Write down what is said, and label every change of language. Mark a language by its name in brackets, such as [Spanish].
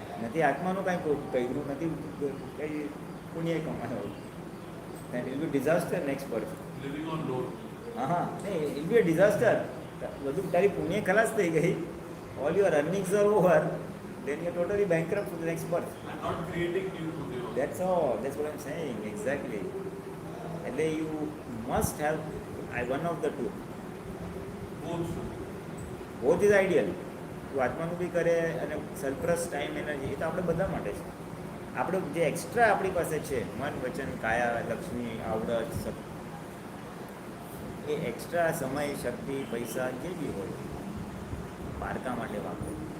[Gujarati] નથી આત્માનું કાંઈ કર્યું નથી, કંઈ પુણ્ય કમાયો, [English] And it be disaster next birth. Living on loan. [Gujarati] હા નહીં, [English] It be a disaster. [Gujarati] બધું તારી પુણ્ય ખલાસ થઈ ગઈ, [English] All your earnings are over, then you're totally bankrupt for the next birth. And not creating new Buddha. That's all. That's what I'm saying. Exactly. [Gujarati] એટલે [English] you must have one of the two. Both should. Both is ideal. [Gujarati] તું આત્માનું બી કરે અને surplus time energy, એ તો આપણે બધા માટે છે. આપણે જે એક્સ્ટ્રા આપણી પાસે છે, મન વચન કાયા લક્ષ્મી આવડત સબ, એ એક્સ્ટ્રા સમય શક્તિ પૈસા જે બી હોય પારકા માટે વાપરો.